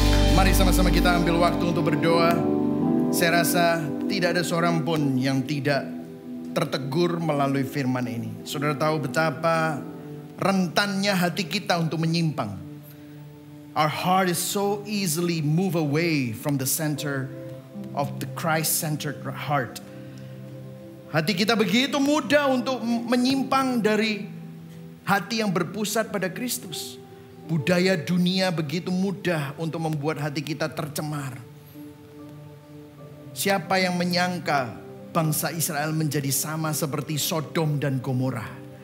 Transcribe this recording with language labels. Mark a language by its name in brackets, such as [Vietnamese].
[Indonesian] Mari sama-sama kita ambil waktu untuk berdoa. Saya rasa tidak ada seorang pun yang tidak tertegur melalui firman ini. Saudara tahu betapa rentannya hati kita untuk menyimpang. [English] Our heart is so easily move away from the center of the Christ-centered heart. [Indonesian] Hati kita begitu mudah untuk menyimpang dari hati yang berpusat pada Kristus. Budaya dunia begitu mudah untuk membuat hati kita tercemar. Siapa yang menyangka bangsa Israel menjadi sama seperti Sodom dan Gomora?